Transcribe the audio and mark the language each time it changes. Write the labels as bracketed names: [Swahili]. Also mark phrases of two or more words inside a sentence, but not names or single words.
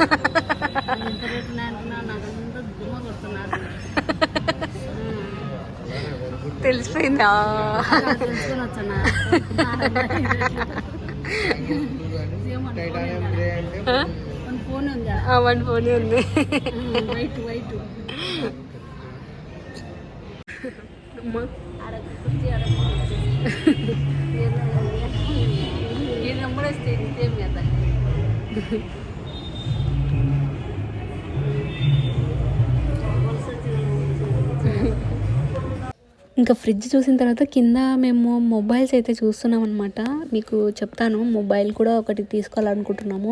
[Telugu] ఎంత రేటు అనుకున్నా, నాకంతా దుమ్మ కొడుతున్నారు. తెలిసిపోయిందా? తెలుసుకొని వచ్చాను. ఫోన్ ఉంది, 1 ఫోన్ ఉంది. [English] white white [Marathi] ये नंबर असते ते मी आता [Telugu] ఇంకా ఫ్రిడ్జ్ చూసిన తర్వాత కింద మేము మొబైల్స్ అయితే చూస్తున్నాం అనమాట. మీకు చెప్తాను, మొబైల్ కూడా ఒకటి తీసుకోవాలనుకుంటున్నాము.